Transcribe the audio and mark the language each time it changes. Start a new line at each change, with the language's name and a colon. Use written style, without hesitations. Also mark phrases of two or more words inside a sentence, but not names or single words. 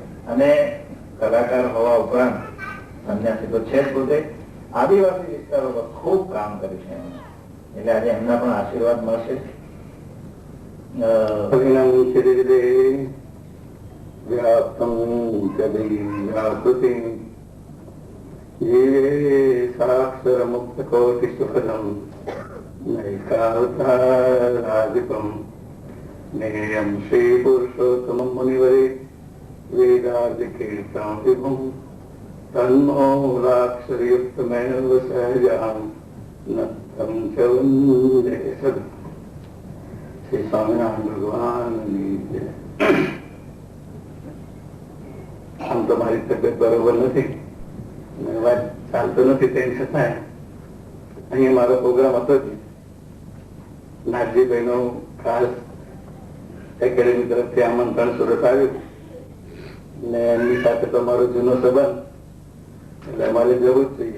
Gujarati: અને કલાકાર હોવા ઉપરાંત સંન્યાસી તો છે જ પોતે, આદિવાસી વિસ્તારો પર ખૂબ કામ કર્યું છે એમણે. એટલે આજે એમના પણ આશીર્વાદ મળશે.
Sanskrit: વ્યાપ્તમ વ્યાકૃતિમ ये साक्षर मुक्त कोटि सुखदम नैकावताराधिपम नेयम श्री पुरुषोत्तम मुनिवरे वेदार्थ कीर्तन विभुम तन्मूलाक्षरयुक्त मैनव सहजाम नत्तम च वंदे सदा.
Gujarati: श्री स्वामिनारायण भगवान આમ તો મારી તબિયત બરોબર નથી, વાત ચાલતો નથી, તેમ છતાં અહીંયા મારો પ્રોગ્રામ હતો જ. નાગજીભાઈ નું ખાસ એકેડેમી તરફથી આમંત્રણ સુરત આવ્યું ને એમની સાથે તો મારો જૂનો સંબંધ એટલે અમારે જવું જ જોઈએ.